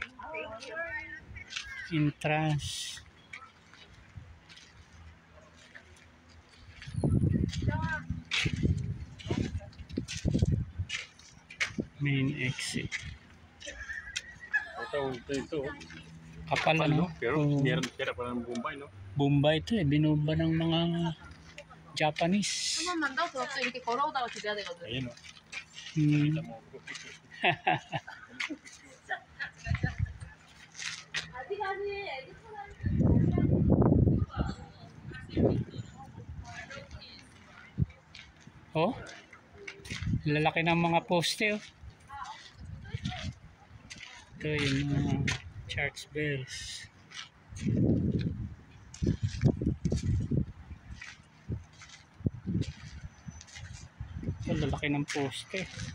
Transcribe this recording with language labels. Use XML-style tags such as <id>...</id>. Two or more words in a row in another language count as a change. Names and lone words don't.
<en>Entrance. Main exit.</en> <tl>Ito. Kapal, ano? Pero meron pera pa ng Bombay, no? Bombay ito eh. Binumba ng mga Japanese.</tl> <ko>한번만 더 그렇죠. 이렇게 걸어오다가 드려야 되거든.</ko> <tl>Ayun, no? Hmm.</tl> <ko>아직까지 애기</ko> <tl>Oh, lalaki ng mga poste, oh. Ito yung mga</tl> <en>church bells.</en> <tl>Ito, lalaki ng poste.</tl>